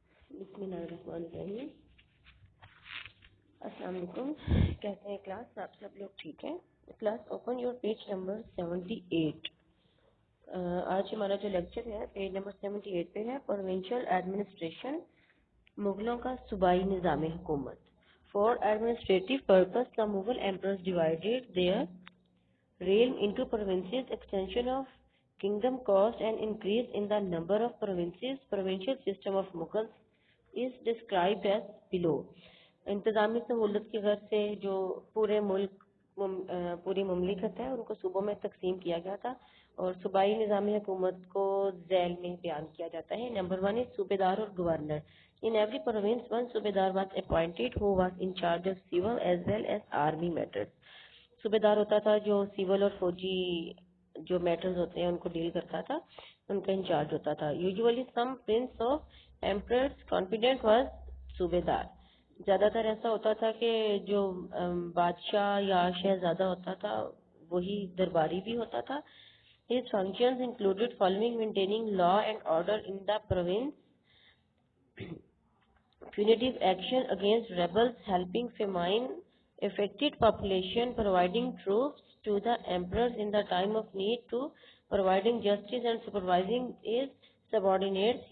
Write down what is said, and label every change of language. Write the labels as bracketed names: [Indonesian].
[Urdu] بسم اللہ الرحمن الرحیم۔ السلام علیکم، کہتے ہیں کلاس آپ سب لوگ ٹھیک ہیں؟ Class open your page number 78۔ آج ہمارا جو لیکچر ہے پیج نمبر 78 پہ ہے، پروونشل ایڈمنسٹریشن، مغلوں کا صوبائی نظام حکومت۔ [English] For administrative purpose, the Mughal emperors divided their realm into provinces. Extension of kingdom caused an increase in the number of provinces. Provincial system of Mughals is described as below. [Urdu] انتظامی سہولت کی غرض سے جو پورے ملک پوری مملکت ہے ان کو صوبوں میں تقسیم کیا گیا تھا اور صوبائی نظام حکومت کو ذیل میں بیان کیا جاتا ہے. نمبر 1 is صوبیدار اور governor. [English] In every province one صوبیدار was appointed who was in charge of civil as well as army matters. [Urdu] صوبیدار ہوتا تھا جو سیول اور فوجی جو میٹرز ہوتے ہیں ان کو ڈیل کرتا تھا, ان کا انچارج ہوتا تھا. [English] Usually some prince of emperors confidant was صوبیدار. [Urdu] زیادہ تر ایسا ہوتا تھا کہ جو بادشاہ یا شہزادہ ہوتا تھا وہی درباری بھی ہوتا تھا. [English] His functions included following: maintaining law and order in the province, punitive action against rebels, helping famine affected population, providing troops to the emperors in the time of need, to providing justice and supervising his subordinates.